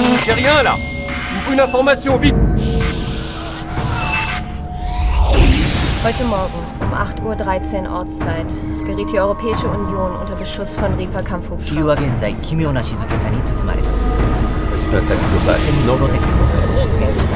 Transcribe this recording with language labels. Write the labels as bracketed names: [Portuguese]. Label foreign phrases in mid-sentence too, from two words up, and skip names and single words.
[French] j'ai rien là. Il me faut une information, vite. [German] Heute Morgen um 8:13 Uhr Ortszeit geriet die Europäische Union unter Beschuss von Reaper-Kampfhubschraubern. [Japanese] 地球は現在奇妙な静けさに包まれています。 [French] L'attaque globale. [Japanese] そしてノロテクノが出現した